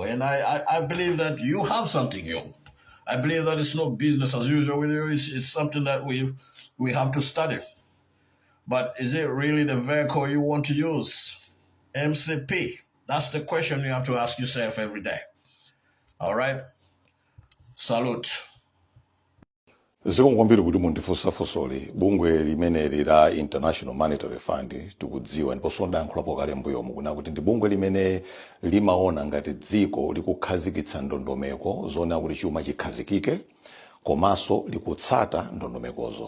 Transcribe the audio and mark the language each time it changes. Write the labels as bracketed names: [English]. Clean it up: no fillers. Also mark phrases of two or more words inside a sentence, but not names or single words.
[English] And I believe that you have something new. I believe that it's not business as usual with you. It's something that we have to study. But is it really the vehicle you want to use? MCP. That's the question you have to ask yourself every day. All right? Salute. [Nyanja] Zikomo kwambiri kuti mundifunsafusoli bungwe limene la International Monetary Fund tikudziwa ndiponso ndayankhulapo kale mbuyomu kuna kuti ndi bungwe limene limaona ngati dziko likukhazikitsa ndondomeko zoona kuti chuma chikhazikike komanso likutsata ndondomekozo.